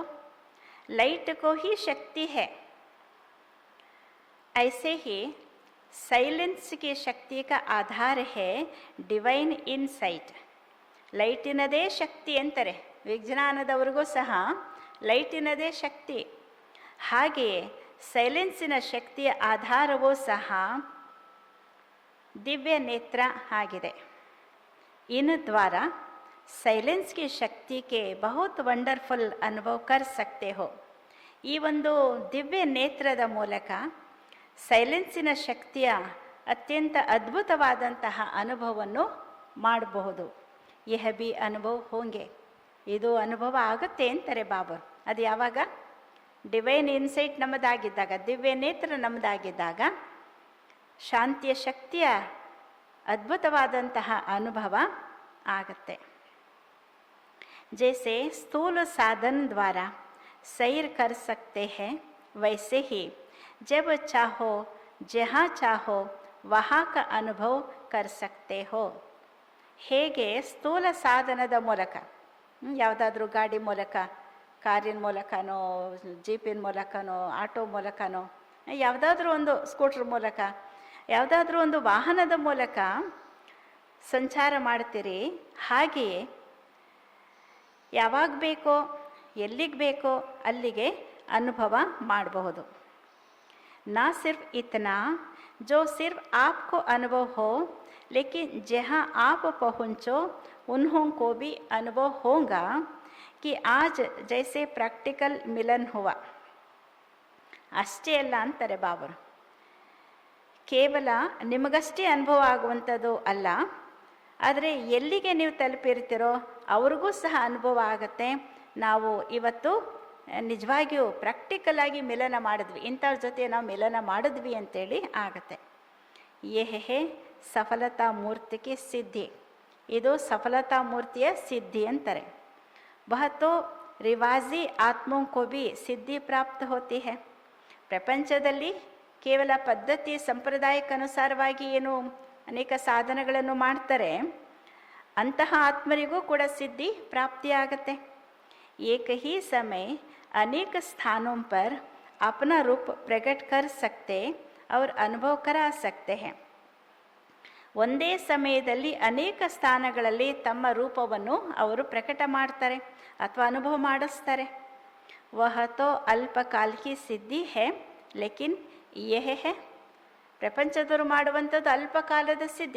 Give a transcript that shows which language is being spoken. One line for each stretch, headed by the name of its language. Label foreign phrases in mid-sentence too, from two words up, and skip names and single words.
Hindi: लाइट को ही शक्ति है, ऐसे ही साइलेंस की शक्ति का आधार है
English: divine insight.
Kannada: ಲೈಟಿನದೇ ಶಕ್ತಿ ಅಂತಾರೆ ವಿಜ್ಞಾನದವರಿಗೂ ಸಹ, ಲೈಟಿನದೇ ಶಕ್ತಿ. ಹಾಗೆಯೇ ಸೈಲೆನ್ಸಿನ ಶಕ್ತಿಯ ಆಧಾರವೂ ಸಹ ದಿವ್ಯ ನೇತ್ರ ಆಗಿದೆ.
Hindi: इन द्वारा साइलेंस की शक्ति के बहुत वंडरफुल अनुभव कर सकते हो.
Kannada: ಈ ಒಂದು ದಿವ್ಯ ನೇತ್ರದ ಮೂಲಕ ಸೈಲೆನ್ಸಿನ ಶಕ್ತಿಯ ಅತ್ಯಂತ ಅದ್ಭುತವಾದಂತಹ ಅನುಭವವನ್ನು ಮಾಡಬಹುದು.
Hindi: यह भी अनुभव होंगे,
Kannada: ಇದು ಅನುಭವ ಆಗುತ್ತೆ ಅಂತಾರೆ ಬಾಬರು. ಅದು ಯಾವಾಗ?
English: divine insight
Kannada: ನಮ್ಮದಾಗಿದ್ದಾಗ, ದಿವ್ಯ ನೇತ್ರ ನಮ್ಮದಾಗಿದ್ದಾಗ ಶಾಂತಿಯ ಶಕ್ತಿಯ ಅದ್ಭುತವಾದಂತಹ ಅನುಭವ ಆಗತ್ತೆ.
Hindi: जैसे स्थूल साधन द्वारा सैर कर सकते हैं, वैसे ही जब चाहो जहाँ चाहो वहाँ का अनुभव कर सकते हो.
Kannada: ಹೇಗೆ ಸ್ಥೂಲ ಸಾಧನದ ಮೂಲಕ, ಯಾವುದಾದ್ರೂ ಗಾಡಿ ಮೂಲಕ, ಕಾರಿನ ಮೂಲಕನೋ, ಜೀಪಿನ ಮೂಲಕನೋ, ಆಟೋ ಮೂಲಕನೋ, ಯಾವುದಾದ್ರೂ ಒಂದು ಸ್ಕೂಟ್ರ್ ಮೂಲಕ, ಯಾವುದಾದ್ರೂ ಒಂದು ವಾಹನದ ಮೂಲಕ ಸಂಚಾರ ಮಾಡ್ತೀರಿ, ಹಾಗೆಯೇ ಯಾವಾಗ ಬೇಕೋ, ಎಲ್ಲಿಗೆ ಬೇಕೋ ಅಲ್ಲಿಗೆ ಅನುಭವ ಮಾಡಬಹುದು.
Hindi: ना सिर्फ इतना जो सिर्फ आपको अनुभव हो, लेकिन जहाँ आप पहुँचो उन्हों को भी अनुभव होगा कि आज जैसे प्रैक्टिकल मिलन हुआ.
Kannada: ಅಷ್ಟೇ ಅಲ್ಲ ಅಂತಾರೆ ಬಾಬರು. ಕೇವಲ ನಿಮಗಷ್ಟೇ ಅನುಭವ ಆಗುವಂಥದ್ದು ಅಲ್ಲ, ಆದರೆ ಎಲ್ಲಿಗೆ ನೀವು ತಲುಪಿರ್ತೀರೋ ಅವ್ರಿಗೂ ಸಹ ಅನುಭವ ಆಗುತ್ತೆ. ನಾವು ಇವತ್ತು ನಿಜವಾಗಿಯೂ ಪ್ರಾಕ್ಟಿಕಲ್ ಆಗಿ ಮಿಲನ ಮಾಡಿದ್ವಿ, ಇಂಥವ್ರ ಜೊತೆ ನಾವು ಮಿಲನ ಮಾಡಿದ್ವಿ ಅಂತೇಳಿ ಆಗುತ್ತೆ.
Hindi: ये सफलता मूर्ति की सिद्धि,
Kannada: ಇದು ಸಫಲತಾ ಮೂರ್ತಿಯ ಸಿದ್ಧಿ ಅಂತಾರೆ.
Hindi: वह तो रिवाजी आत्मों को भी सिद्धि प्राप्त होती है.
Kannada: ಪ್ರಪಂಚದಲ್ಲಿ ಕೇವಲ ಪದ್ಧತಿ ಸಂಪ್ರದಾಯಕ್ಕನುಸಾರವಾಗಿ ಏನು ಅನೇಕ ಸಾಧನಗಳನ್ನು ಮಾಡ್ತಾರೆ, ಅಂತಹ ಆತ್ಮರಿಗೂ ಕೂಡ ಸಿದ್ಧಿ ಪ್ರಾಪ್ತಿಯಾಗತ್ತೆ.
Hindi: एक ही समय अनेक स्थानों पर अपना रूप प्रकट कर सकते और अनुभव करा सकते हैं.
Kannada: ಒಂದೇ ಸಮಯದಲ್ಲಿ ಅನೇಕ ಸ್ಥಾನಗಳಲ್ಲಿ ತಮ್ಮ ರೂಪವನ್ನು ಅವರು ಪ್ರಕಟ ಮಾಡ್ತಾರೆ ಅಥವಾ ಅನುಭವ ಮಾಡಿಸ್ತಾರೆ.
Hindi: वह तो अल्पकाल की सिद्धि है लेकिन यह है,
Kannada: ಪ್ರಪಂಚದವರು ಮಾಡುವಂಥದ್ದು ಅಲ್ಪಕಾಲದ ಸಿದ್ಧಿ.